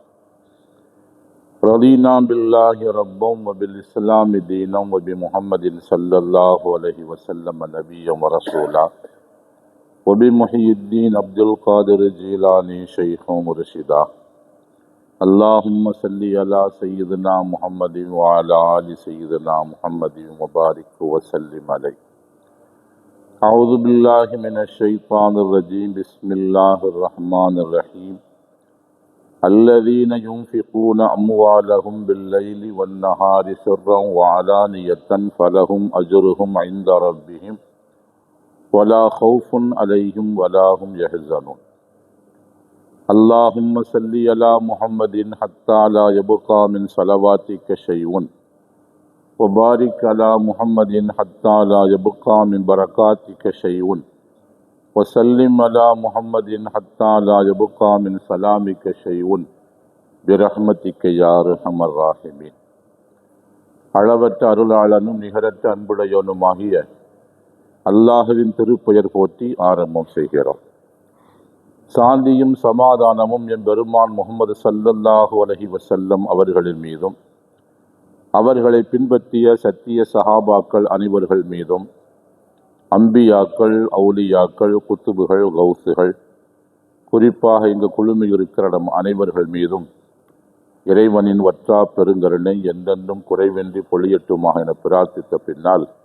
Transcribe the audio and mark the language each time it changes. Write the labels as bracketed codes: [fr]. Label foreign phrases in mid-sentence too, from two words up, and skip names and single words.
[ar] رضينا بالله ربا وبالإسلام دينا وبمحمد صلى الله عليه وسلم نبيا ورسولا وبمحي الدين عبد القادر الجيلاني شيخا مرشدا. اللهم صل على سيدنا محمد وعلى آل سيدنا محمد وبارك وسلم عليه. أعوذ بالله من الشيطان الرجيم. بسم الله الرحمن الرحيم. الذين ينفقون أموالهم بالليل والنهار سرا وعلانية فلهم أجرهم عند ربهم ولا خوف عليهم ولا هم يحزنون. اللهم صل على محمد حتى لا يبقى من صلواتك شيء وبارك على محمد حتى لا يبقى من بركاتك شيء وسلم على محمد حتى لا يبقى من سلامك شيء برحمتك يا ارحم الراحمين. [ta] அளவற்ற அருளாளனும் நிகரற்ற அன்புடையவனுமாகிய அல்லாஹுவின் திருப்பெயர் போற்றி ஆரம்பம் செய்கிறோம். சாந்தியும் சமாதானமும் என் பெருமான் முஹம்மது [ar] صلى الله عليه وسلم [ta] அவர்களின் மீதும், அவர்களை பின்பற்றிய சத்திய சஹாபாக்கள் அனைவர்கள் மீதும், அம்பியாக்கள், அவுலியாக்கள், குத்துபுகள், கௌசுகள், குறிப்பாக இங்கு குழுமி இருக்கிற நம் அனைவர்கள் மீதும் இறைவனின் வற்றா பெருங்கருணை என்றென்றும் குறைவின்றி பொழியட்டுமாக என பிரார்த்தித்த பின்னால்,